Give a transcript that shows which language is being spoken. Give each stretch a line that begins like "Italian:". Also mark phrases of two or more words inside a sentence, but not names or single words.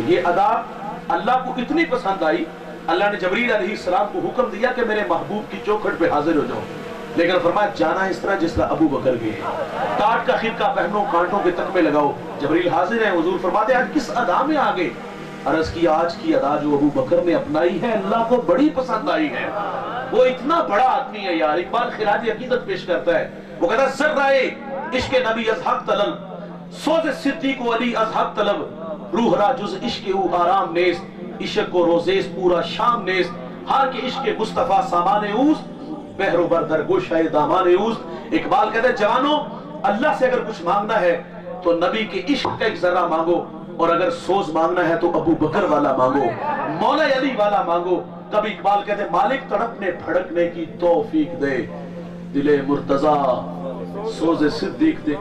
Urdu: یہ ادا اللہ کو اتنی پسند آئی، اللہ نے جبریل علیہ السلام کو حکم دیا کہ میرے محبوب کی چوکھٹ پہ حاضر ہو جاؤ، لیکن فرمایا جانا اس طرح جس طرح ابو بکر گئے، ٹاٹ کا خرقہ پہنو، کانٹوں کے تک میں لگاؤ۔ جبریل حاضر ہیں، حضور فرماتے ہیں آج کس ادا میں آگے؟ عرض کی آج کی ادا جو ابو بکر نے اپنائی ہے اللہ کو بڑی پسند آئی ہے۔ وہ اتنا بڑا آدمی ہے یار، اقبال خراج عقیدت پیش کرتا ہے، وہ کہتا ہے
Persian: ذرائے عشق نبی از حق طلب، سوز صدیق و علی از حق طلب، روح را جز عشق او آرام نیست، عشق و روزیز پورا شام نیست، ہر کے عشق مصطفیٰ سامان اوست، بحر و بردر گوشہ دامان اوست۔
Urdu: اقبال کہتا ہے جوانوں اللہ سے اگر کچھ مانگنا ہے تو نبی کے عشق کا ایک ذرہ مانگو، اور اگر سوز مانگنا ہے تو ابو بکر والا مانگو، مولا علی والا مانگو۔ کبھی اقبال کہتے ہیں مالک تڑپنے پھڑکنے کی توفیق دے، دل مرتضی سوز صدیق دے۔